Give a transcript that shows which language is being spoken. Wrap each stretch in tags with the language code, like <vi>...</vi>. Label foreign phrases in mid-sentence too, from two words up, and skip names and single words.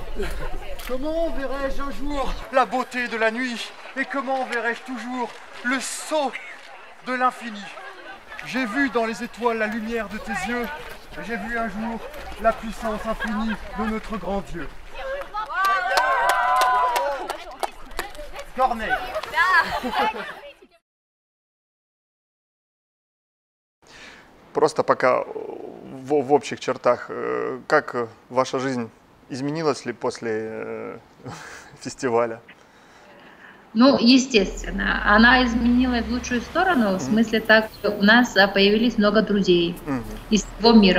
<fr>Comment verrai-je un jour la beauté de la nuit, et comment verrai-je toujours le sceau de l'infini? J'ai vu dans les étoiles la lumière de tes yeux, et j'ai vu un jour la puissance infinie de notre grand Dieu. Corneille.</fr> <ru>Просто пока в общих чертах, как ваша жизнь изменилась ли после фестиваля? Ну, естественно, она изменилась в лучшую сторону, в смысле так, что у нас появились много друзей из всего мира.</ru>